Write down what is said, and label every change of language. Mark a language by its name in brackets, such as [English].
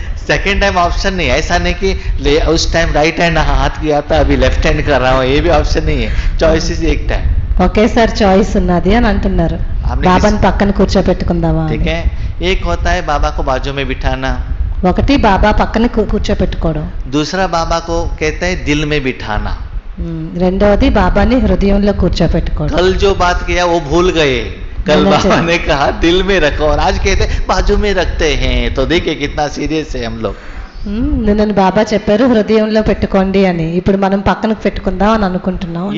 [Hindi] Second time option नहीं, ऐसा नहीं कि उस टाइम राइट हैंड हाथ किया था अभी लेफ्ट हैंड कर रहा हूँ, ये भी ऑप्शन नहीं है. [English] choice is [Hindi] एक टाइम. [Telugu] ఒకేసారి చాయిస్ ఉన్నది అని అంటున్నారు. బాబాని పక్కన కూర్చోపెట్టుకుందామా? [Hindi] ठीक है, एक होता है बाबा को बाजू में बिठाना, [Telugu] ఒకటి బాబా పక్కన కూర్చోపెట్టుకోవడం. [Hindi] दूसरा बाबा को कहते हैं दिल में बिठाना. [Telugu] రెండవది బాబాని హృదయంలో కూర్చోపెట్టుకోవడం. [Hindi] कल जो बात किया वो भूल गए, कल बाबा ने कहा दिल में रखो और आज कहते बाजू में रखते हैं, तो देखिए कितना सीरियस है हम लोग. [Telugu] నిన్న బాబా చెప్పారు హృదయంలో పెట్టుకోండి అని, ఇప్పుడు మనం పక్కనకు పెట్టుకుందాం అని అనుకుంటున్నాం.